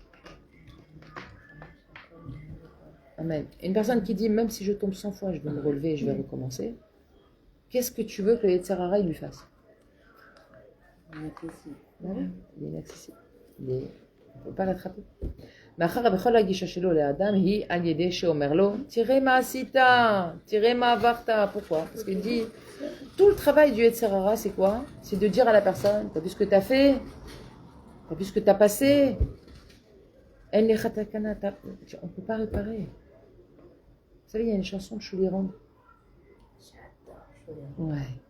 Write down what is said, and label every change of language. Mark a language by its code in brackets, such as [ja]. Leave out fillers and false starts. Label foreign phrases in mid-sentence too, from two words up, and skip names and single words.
[fr] Amen. Une personne qui dit, même si je tombe 100 fois, je vais me relever et je vais recommencer, qu'est-ce que tu veux que le Yetzirah lui fasse? Inaccessible. Voilà, il est inaccessible. On ne peut pas l'attraper. [he] מאחר בכל הגישה שלו לאדם היא על ידי שאומר לו, תראה מה עשית, תראה מה עברת. [fr] Pourquoi? Parce qu'il dit, tout le travail du Yetzirah, c'est quoi? C'est de dire à la personne, t'as vu ce que t'as fait? T'as vu ce que t'as passé? On ne peut pas réparer. Vous savez, il y a une chanson de Chouliran. Ouais.